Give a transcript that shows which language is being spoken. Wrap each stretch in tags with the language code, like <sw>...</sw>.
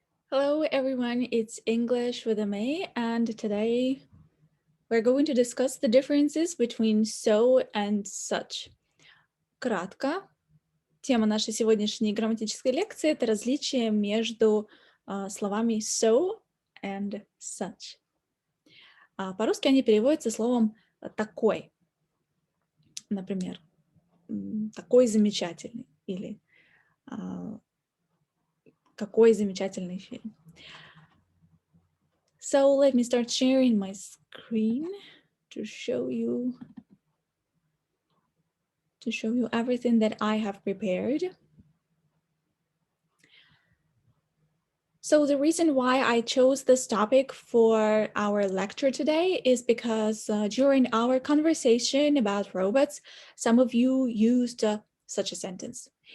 <en>Hello everyone, it's English with May, and today we're going to discuss the differences between so and such.</en> <ru>Кратко, тема нашей сегодняшней грамматической лекции — это различие между словами so and such. По-русски они переводятся словом «такой». Например, «такой замечательный» или «какой замечательный фильм».</ru> <en>So let me start sharing my screen to show you everything that I have prepared. So the reason why I chose this topic for our lecture today is because during our conversation about robots, some of you used such a sentence.</en>